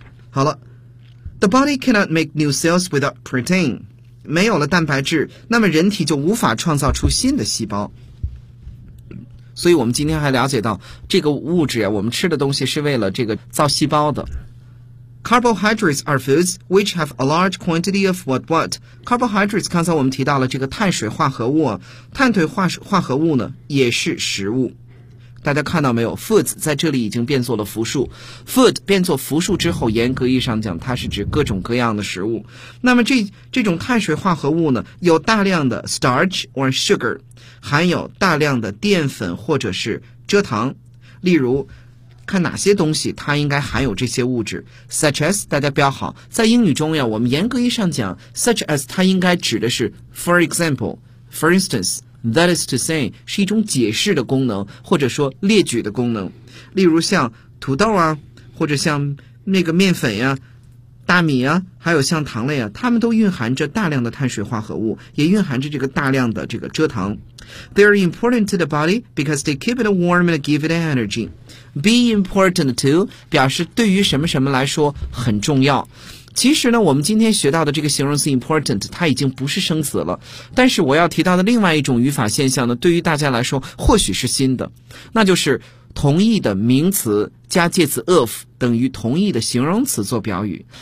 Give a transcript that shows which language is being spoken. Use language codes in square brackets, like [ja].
[zh] 好了， [en] the body cannot make new cells without protein， [zh] 没有了蛋白质，那么人体就无法创造出新的细胞。所以我们今天还了解到这个物质啊，我们吃的东西是为了这个造细胞的。 [en] Carbohydrates are foods which have a large quantity of what what. [zh] Carbohydrates 刚才我们提到了这个碳水化合物，碳水化合物呢也是食物。大家看到没有， foods 在这里已经变作了复数， food 变作复数之后，严格意义上讲它是指各种各样的食物。那么这种碳水化合物呢，有大量的 [en] starch or sugar， [zh] 含有大量的淀粉或者是蔗糖。例如看哪些东西它应该含有这些物质， such as， 大家标好，在英语中呀，我们严格意义上讲 such as 它应该指的是 [en] for example， for instance， that is to say [zh] 是一种解释的功能或者说列举的功能。例如像土豆啊，或者像那个面粉呀、大米啊，还有像糖类啊，它们都蕴含着大量的碳水化合物，也蕴含着这个大量的这个蔗糖。 [en] They are important to the body because they keep it warm and give it energy. [zh] Be important to 表示对于什么什么来说很重要。其实呢，我们今天学到的这个形容词 important 它已经不是生词了，但是我要提到的另外一种语法现象呢，对于大家来说或许是新的，那就是同义的名词加介词 of 等于同义的形容词做表语。